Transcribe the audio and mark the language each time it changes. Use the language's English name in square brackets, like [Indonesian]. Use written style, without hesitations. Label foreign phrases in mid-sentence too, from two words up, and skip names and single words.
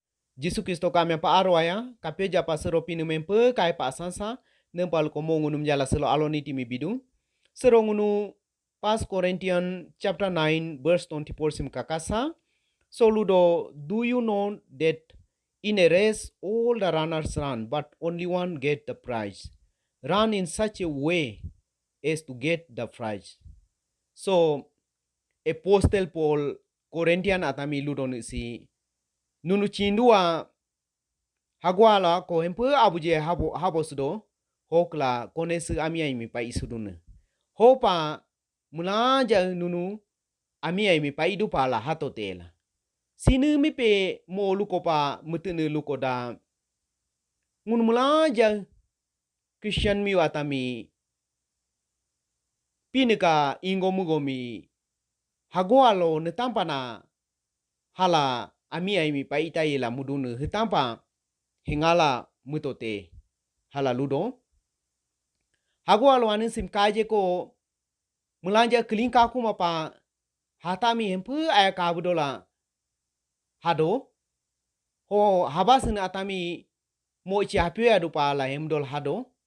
[Apatani] Jisu Kristo kami pa arwaya, kape japa sero pinu mempe kai pa sansa, nempal komo ngunum jala selo aloni timi bidu. Sero ngunu pas Corinthian [English] chapter 9 verse 24 [Apatani] sim kakasa. [English] So ludo, do you know that in a race all the runners run, but only one get the prize. Run in such a way as to get the prize. [Apatani] So Apostle Paul Corinthian atami ludo si nunu chindua hagwala ko hempu abuje habo sudo hokla konesu ami ai mi pa isudune. Hopa mulanja nunu ami ai mi pa idu pala hato tela. Sinu mi pe mo luko pa mutune luko da ngun mulanja Christian mi watami pinika ingo mugomi hagwalo netampana hala ami ai mi pa itai la mudunu hitampa hingala mutote hala ludo. Hagwalo anin sim kaje ko mulanja kelingka aku mapa hatami hempu aya kabudola hado ho habasin atami mo ichi hapyo adu pala hemdol hado